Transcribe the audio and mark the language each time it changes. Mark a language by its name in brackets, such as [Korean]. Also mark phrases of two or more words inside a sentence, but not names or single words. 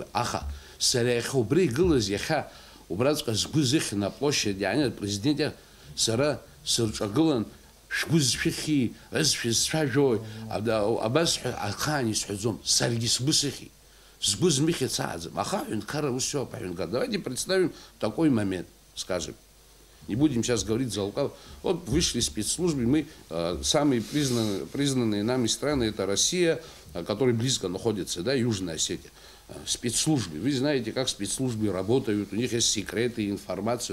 [Abkhazian] Аха сара иахьа убри игылаз иахьа убраҵәҟьа сгәы зыхьын аплощадь иааины апрезидент сара сырҿагылан шәгәы зшәыхьи, зшәызцәажәои, абас ахаан исҳәаӡом, саргьы сгәы сыхьит. Сгәы змыхьыц ааӡам. Аха аҳәынҭқарра ус иоуп аҳәынҭқарра. [Russian] Давайте представим такой момент, скажем. Не будем сейчас говорить за лукав. Вот вышли спецслужбы, мы самые признанные нами страны, это Россия, которая близко находится, да, Южная Осетия. Спецслужбы. Вы знаете, как спецслужбы работают, у них есть секреты, информация.